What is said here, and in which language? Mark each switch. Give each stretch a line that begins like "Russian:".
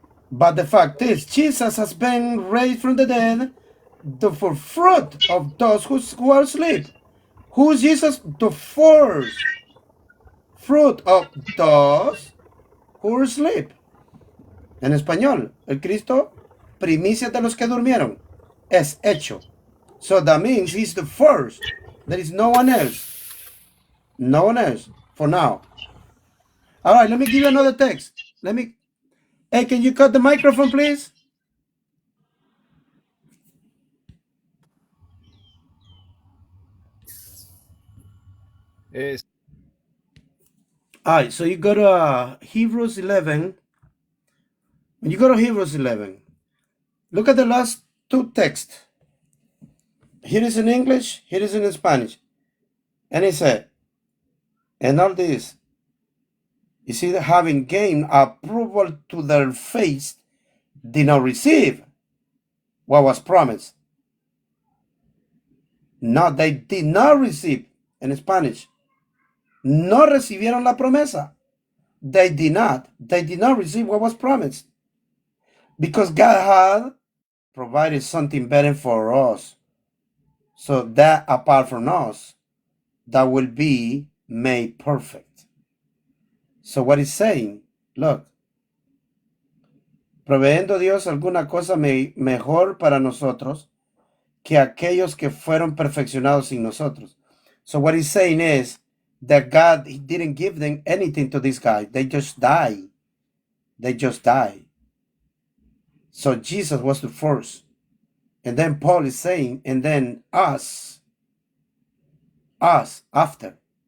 English: But the fact is, Jesus has been raised from the dead, the first fruit of those who are asleep. Who is Jesus? The first fruit of those who are asleep.
Spanish: En español, el Cristo, primicia de los que durmieron, es hecho.
English: So that means he's the first. There is no one else. No one else for now. All right, let me give you another text. Hey, can you cut the microphone, please? Yes. All right, so you go to Hebrews 11. When you go to Hebrews 11, look at the last two texts. Here is in English, here is in Spanish. And he said, and all this, you see, having gained approval to their faith, did not receive what was promised. No, they did not receive, in Spanish.
Spanish: No recibieron la promesa.
English: They did not receive what was promised. Because God had provided something better for us. So that apart from us, that will be made perfect. So what he's saying, look,
Spanish: proveyendo Dios alguna cosa mejor para nosotros que aquellos que fueron perfeccionados sin nosotros.
English: So what he's saying is that God, he didn't give them anything to this guy. They just die. They just die. So Jesus was the first. And then Paul is saying, and then us after.